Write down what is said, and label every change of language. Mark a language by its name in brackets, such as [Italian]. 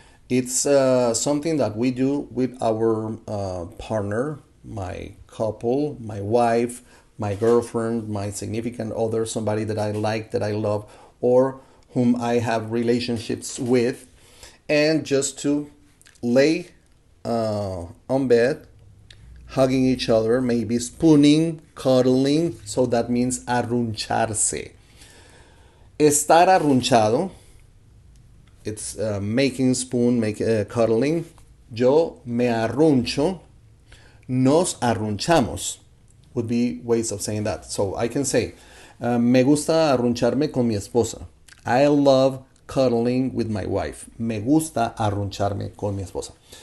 [English] It's something that we do with our partner, my couple, my wife, my girlfriend, my significant other, somebody that I like, that I love, or whom I have relationships with, and just to lay on bed, hugging each other, maybe spooning, cuddling. So that means arruncharse. [Spanish] Estar arrunchado, [English] it's making spoon, cuddling. [Spanish] Yo me arruncho. Nos arrunchamos [English] would be ways of saying that. So I can say, [Spanish] me gusta arruncharme con mi esposa. [English] I love cuddling with my wife. [Spanish] Me gusta arruncharme con mi esposa.